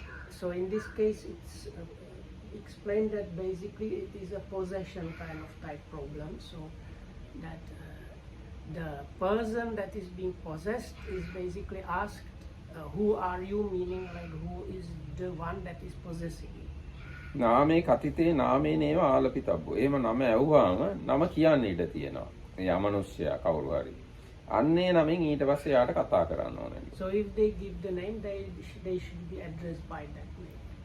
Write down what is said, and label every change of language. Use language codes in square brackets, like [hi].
[en] So in this case it's explained that basically it is a possession kind of type problem. So that the person that is being possessed is basically asked who are you, meaning like who is the one that is possessing you. [pi] නාමේ කතිතේ නාමේ නේව ආලපිතබ්බෝ. [si] එහෙම නම ඇහුවාම නම කියන්න ඉඩ තියෙනවා. ඒ අමනුෂ්‍යයා කවුරු හරි. අන්නේ නමින් ඊට පස්සේ යාට කතා කරන්න ඕනේ. [en] So if they give the name, they should be addressed by that name.